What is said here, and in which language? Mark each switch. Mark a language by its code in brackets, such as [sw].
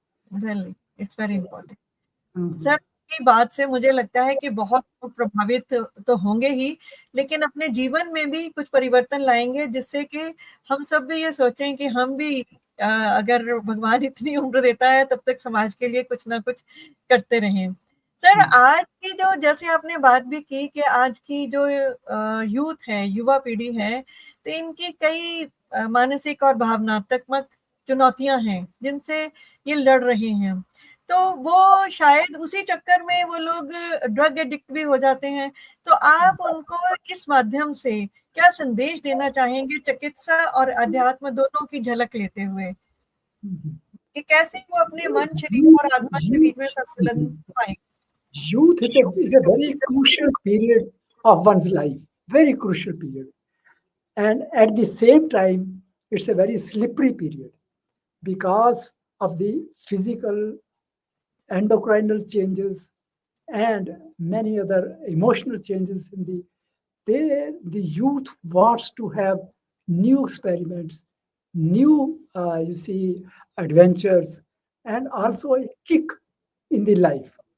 [en] Really, it's very important. [hi] Sir की बात से मुझे लगता है कि बहुत लोग प्रभावित तो होंगे ही, लेकिन अपने जीवन में भी कुछ परिवर्तन लाएंगे, जिससे कि हम सब भी ये सोचें कि हम भी अगर भगवान इतनी उम्र देता है तब तक समाज के लिए कुछ ना कुछ करते रहें। सर, आज की जो, जैसे आपने बात भी की कि आज की जो यूथ है, युवा पीढ़ी है, तो इनकी कई मानसिक और भावनात्मक चुनौतियां हैं जिनसे ये लड़ रहे हैं। तो वो शायद उसी चक्कर में वो लोग ड्रग एडिक्ट भी हो जाते हैं। तो आप उनको इस माध्यम से क्या संदेश देना चाहेंगे, चिकित्सा और अध्यात्म दोनों की झलक लेते हुए, कि कैसे वो अपने मन, शरीर और आत्मा के बीच में संतुलन पाएं? [en] Youth is a very crucial period of one's life, very crucial period. And at the same time, it's a very slippery period because of the physical, endocrinal changes and many other emotional changes in the youth wants to have new experiments, new adventures, and also a kick in the life.